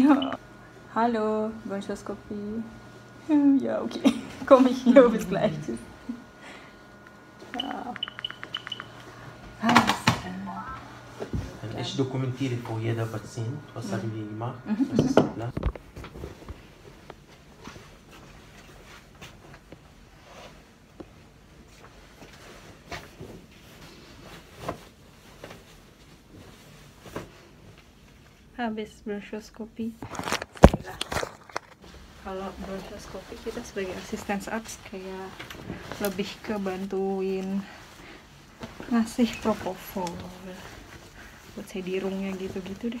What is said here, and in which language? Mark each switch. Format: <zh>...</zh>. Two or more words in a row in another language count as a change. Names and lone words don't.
<de>Hallo, Bronchoskopie. Ja, okay. Komme ich hier, bis gleich. Tschüss. Ja. Ich dokumentiere vor jeder Patient, was haben wir gemacht, was ist der Plan.</de> <id>Habis bronchoskopi. Kalau bronchoskopi kita sebagai asisten arts kayak lebih ke bantuin ngasih propofol buat sedirungnya gitu-gitu deh.</id>